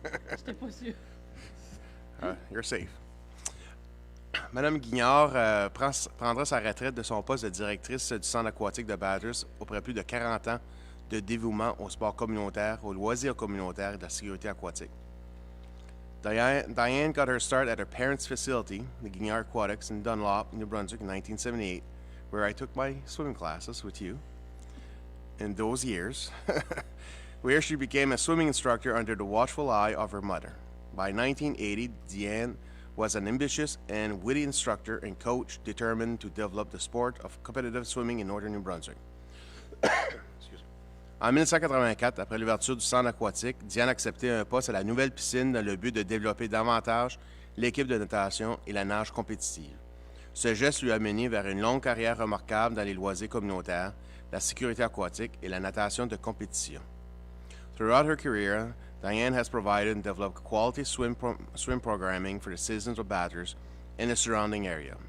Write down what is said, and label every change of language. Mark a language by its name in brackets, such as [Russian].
[French] J'étais pas sûr. [English] You're safe. [French] Madame Guignard prendra sa retraite de son poste de directrice du centre aquatique de Bathurst après plus de 40 ans de dévouement au sport communautaire, aux loisirs communautaires et de la sécurité aquatique. [English] Diane got her start at her parents' facility, the Guignard Aquatics in Dunlop, New Brunswick in 1978, where I took my swimming classes with you in those years, where she became a swimming instructor under the watchful eye of her mother. By 1980, Diane was an ambitious and witty instructor and coach determined to develop the sport of competitive swimming in northern New Brunswick. [French] En 1984, après l'ouverture du centre aquatique, Diane a accepté un poste à la nouvelle piscine dans le but de développer davantage l'équipe de natation et la nage compétitive. Ce geste lui a mené vers une longue carrière remarquable dans les loisirs communautaires, la sécurité aquatique et la natation de compétition. [English] Throughout her career, Diane has provided and developed quality swim programming for the citizens of Bathurst and the surrounding area.